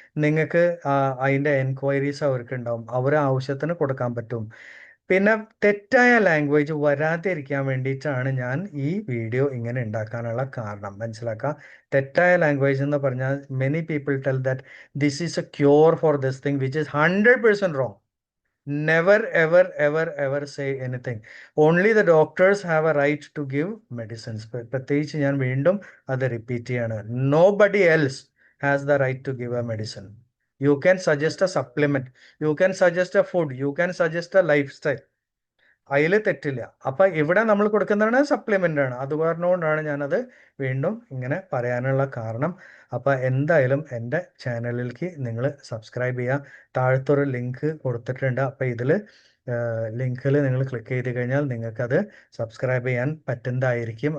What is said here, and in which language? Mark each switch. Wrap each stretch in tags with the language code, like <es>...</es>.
<ml>നിങ്ങൾക്ക് അതിൻ്റെ എൻക്വയറീസ് അവർക്ക് ഉണ്ടാവും, അവരെ ആവശ്യത്തിന് കൊടുക്കാൻ പറ്റും. പിന്നെ തെറ്റായ ലാംഗ്വേജ് വരാതിരിക്കാൻ വേണ്ടിയിട്ടാണ് ഞാൻ ഈ വീഡിയോ ഇങ്ങനെ ഉണ്ടാക്കാനുള്ള കാരണം. മനസ്സിലാക്കുക. തെറ്റായ ലാംഗ്വേജ് എന്ന് പറഞ്ഞാൽ</ml> <en>Many people tell that this is a cure for this thing which is 100% wrong. Never, ever, ever, ever say anything. Only the doctors have a right to give medicines.</en> <ml>പ്രത്യേകിച്ച് ഞാൻ വീണ്ടും അത് റിപ്പീറ്റ് ചെയ്യാണ്.</ml> <en>Nobody else has the right to give a medicine. You can suggest a supplement. You can suggest a food. You can suggest a lifestyle.</en> <ml>അതിൽ തെറ്റില്ല. അപ്പം ഇവിടെ നമ്മൾ കൊടുക്കുന്നതാണ് സപ്ലിമെൻ്റ് ആണ്. അത് കാരണമുകൊണ്ടാണ് ഞാനത് വീണ്ടും ഇങ്ങനെ പറയാനുള്ള കാരണം. അപ്പം എന്തായാലും എൻ്റെ ചാനലിലേക്ക് നിങ്ങൾ സബ്സ്ക്രൈബ് ചെയ്യുക. താഴത്തൊരു ലിങ്ക് കൊടുത്തിട്ടുണ്ട്. അപ്പം ഇതിൽ ലിങ്കിൽ നിങ്ങൾ ക്ലിക്ക് ചെയ്ത് കഴിഞ്ഞാൽ നിങ്ങൾക്കത് സബ്സ്ക്രൈബ് ചെയ്യാൻ പറ്റുന്നതായിരിക്കും.</ml>